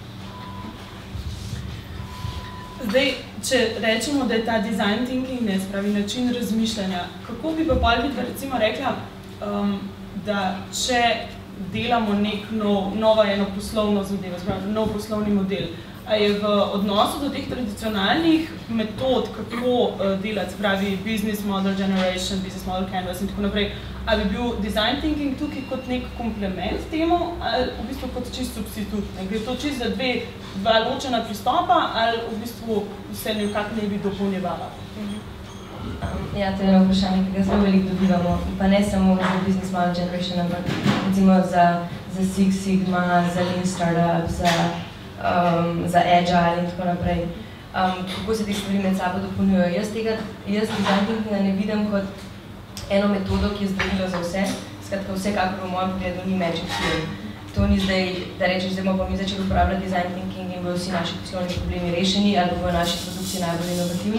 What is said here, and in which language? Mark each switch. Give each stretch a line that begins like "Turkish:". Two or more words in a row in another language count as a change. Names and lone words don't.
Slovenian: Zdaj, če rečemo, da je ta
English: design thinking,
Slovenian: ne spravi način razmišljanja, kako bi pa Palvita recimo rekla, da če delamo novo eno poslovno zadevo, spravi nov poslovni model, a je v odnosu do teh tradicionalnih metod, kako delati, spravi
English: business model generation, business model canvas
Slovenian: in tako naprej, a bi bil
English: design thinking
Slovenian: tukaj kot nek komplement temu, ali v bistvu kot čist substitut? Gre to čist za dva ločena pristopa, ali v bistvu vse nekako ne bi dopolnjevala? Ja, to je eno vprašanje, ki ga zelo veliko dobivamo, pa ne samo za
English: business model generation,
Slovenian: ampak recimo za Six Sigma, za Lean Startup, za Agile in tako naprej. Kako se te stvari med sabo dopolnjujejo? Jaz
English: design thinkinga
Slovenian: ne vidim kot eno metodo, ki je zdravilo za vse. Skratka, vsekakor v mojem pogledu ni
English: magic pill.
Slovenian: To ni zdaj, da rečeš, zdaj bomo mi začeli uporabljati
English: design thinking
Slovenian: in bojo vsi naši poslovni problemi rešeni ali bojo naši produkti najbolj inovativni.